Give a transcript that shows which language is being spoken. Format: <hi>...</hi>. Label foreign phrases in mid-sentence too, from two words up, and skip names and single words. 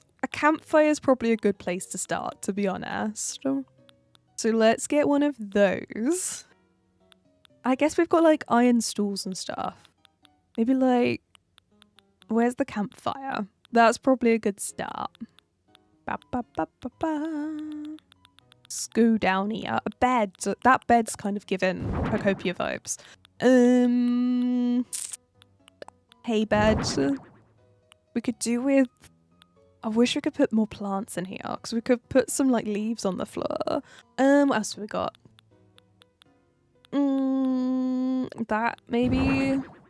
<en>A campfire is probably a good place to start, to be honest. So let's get one of those. I guess we've got like iron stools and stuff. Maybe like, where's the campfire? That's probably a good start. Ba, ba, ba, ba, ba. Scoo down here. A bed. That bed's kind of given Pokopia vibes. Hay bed. We could do with... I wish we could put more plants in here because we could put some like leaves on the floor. What else have we got? That maybe.</en>